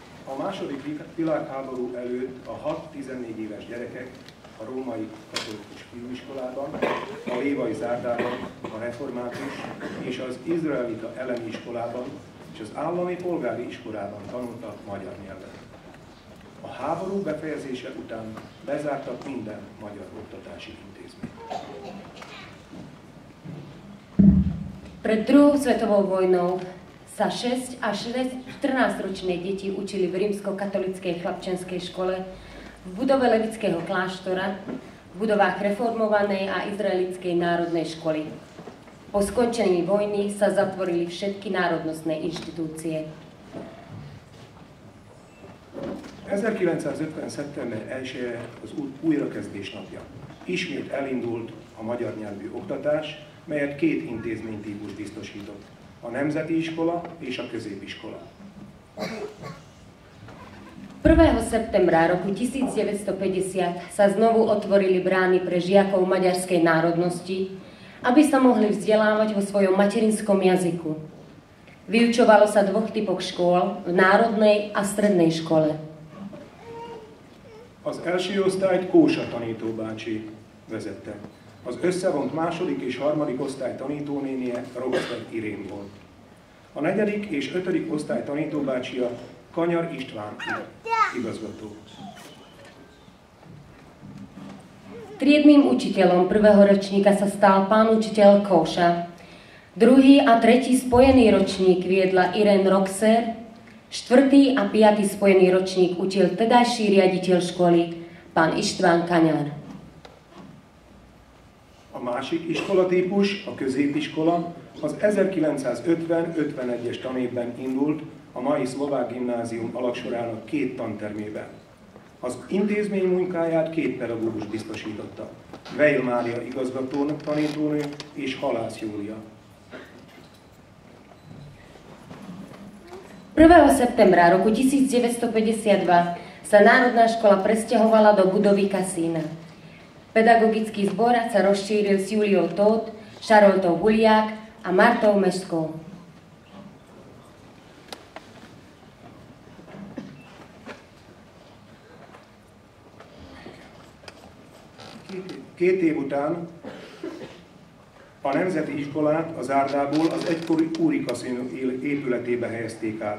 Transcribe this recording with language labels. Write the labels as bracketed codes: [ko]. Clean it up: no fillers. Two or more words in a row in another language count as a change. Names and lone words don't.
[hu] A második világháború előtt a 6-14 éves gyerekek a római katolikus fiúiskolában, a lévai zárdában, a református és az izraelita elemi iskolában és az állami polgári iskolában tanultak magyar nyelvet. A háború befejezése után bezártak minden magyar oktatási intézményt. [sk] Pred druhou svetovou vojnou sa 6 až 14-ročné deti učili v rímsko-katolíckej chlapčenskej škole, v budove levického kláštora, v budovách reformovanej a izraelickej národnej školy. Po skončení vojny sa zatvorili všetky národnostné inštitúcie. [hu] 1950. szeptember 1-e az újrakezdés napja. Ismét elindult a magyar nyelvű oktatás, melyet két intézménytípus biztosított. A nemzeti iskola és a középiskola. [sk] 1. septembra roku 1950 sa znovu otvorili brány pre žiakov maďarskej národnosti, aby sa mohli vzdelávať vo svojom materinskom jazyku. Vyučovalo sa dvoch typoch škôl, v národnej a strednej škole. [hu] Az első osztályt Kósa tanítóbácsi vezette. Az összevont második és harmadik osztály tanítónénie Roxer Irén volt. A negyedik és ötödik osztály tanítóbácsia Kanyar István igazgató. [sk] Triednym učiteľom prvého ročníka sa stal pán učiteľ Kóša. Druhý a tretí spojený ročník viedla Irén Roxer, štvrtý a piatý spojený ročník učil tedajší riaditeľ školy, pán István Kanyar. [hu] A másik iskolatípus, a középiskola, az 1950-51-es tanévben indult a mai szlovák gimnázium alaksorának két tantermében. Az intézmény munkáját két pedagógus biztosította. Veil Mária igazgató tanítónő és Halász Júlia. [sk] 1. septembra roku 1952 sa Národná škola presťahovala do budovy kasína. Pedagogický zbor sa rozšíril s Juliou Tóth, Šaroltou Huliák a Martou Meškou. [hu] Két év után a Nemzeti Iskolát az Zárdából az egykori úri kaszinó épületébe helyezték át.